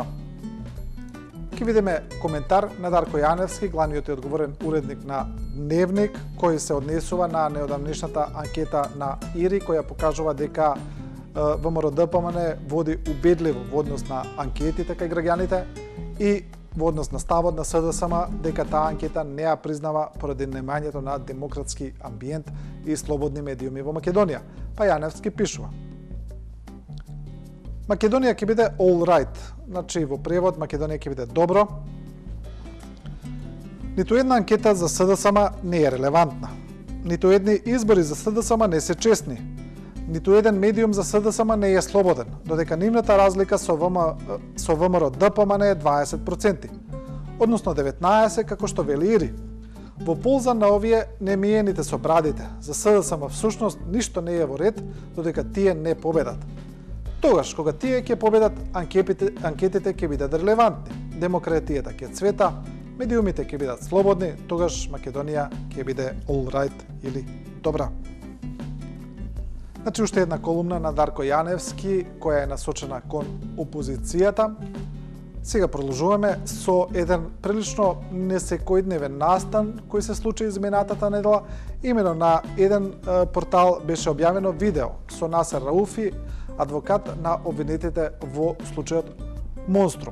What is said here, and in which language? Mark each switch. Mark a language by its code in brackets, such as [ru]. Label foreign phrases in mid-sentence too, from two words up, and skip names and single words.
[mk] Ке видиме коментар на Дарко Јаневски, главниот и одговорен уредник на Дневник, кој се однесува на неодамнешната анкета на ИРИ, која покажува дека ВМРО ДПМН води убедливо во однос на анкетите кај граѓаните и во однос на ставот на СДСМ дека таа анкета не ја признава поради немањето на демократски амбиент и слободни медиуми во Македонија. Па Јаневски пишува: Македонија ќе биде [en] all right, [mk] значи во превод Македонија ќе биде добро. Ниту една анкета за СДСМ не е релевантна. Ниту едни избори за СДСМ не се честни. Ниту еден медиум за СДСМ не е слободен, додека нивната разлика со ВМРО ДПМН е 20%, односно 19% како што вели ИРИ. Во полза на овие немиените со брадите, за СДСМ всушност ништо не е во ред, додека тие не победат. Тогаш, кога тие ќе победат, анкетите ќе бидат релевантни, демократијата ќе цвета, медиумите ќе бидат слободни, тогаш Македонија ќе биде [en] all right [mk] или добра. Значи, уште една колумна на Дарко Јаневски, која е насочена кон опозицијата. Сега продолжуваме со еден прилично несекојдневен настан кој се случи изминатата недела. Имено на еден портал беше објавено видео со Насер Рауфи, адвокат на обвинетите во случајот Монструм.